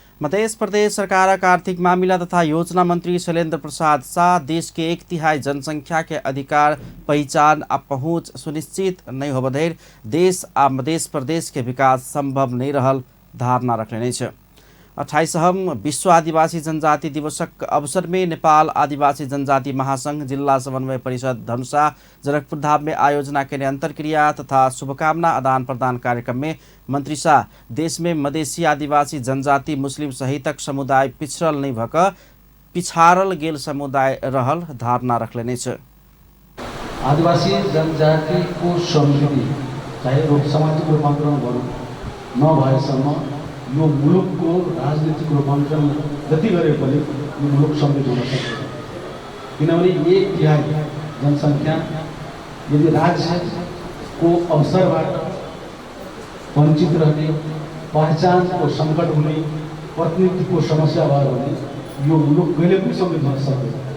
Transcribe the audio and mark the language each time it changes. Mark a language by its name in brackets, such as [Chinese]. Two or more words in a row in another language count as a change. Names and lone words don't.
[Maithili] मध्य प्रदेश सरकारक आर्थिक मामिला तथा योजना मंत्री शैलेंद्र प्रसाद शाह देश के 1/3 जनसंख्या के अधिकार, पहचान आ पहुँच सुनिश्चित नहीं होबधरि देश आ मध्य प्रदेश के विकास संभव नहीं रहल धारणा रखने छ। 28वां विश्व आदिवासी जनजाति दिवसक अवसर में नेपाल आदिवासी जनजाति महासंघ जिला समन्वय परिषद धनुषा जनकपुर धाम में आयोजना के अंतरक्रिया तथा शुभकामना आदान प्रदान कार्यक्रम में मंत्री शाह देश में मधेसी आदिवासी जनजाति मुस्लिम सहितक समुदाय पिछड़ल नहीं भक पिछाड़ल गेल समुदाय रहल धारणा रखने छ। [Nepali] आदिवासी जनजाति को समृद्धि चाहे सामाजिक रूपान्तरण नभएसम्म यो मुलुक को राजनीतिक रूपान्तरण जति गरे पनि यो मुलुक समृद्ध हुन सक्दैन। किनभने 1/3 जनसंख्या यदि राज्य को अवसरबाट वञ्चित रहने, पहचान को संकट हुने, प्रतिनिधि को समस्या भयो भने यो मुलुक कहिले पनि समृद्ध हुन सक्दैन।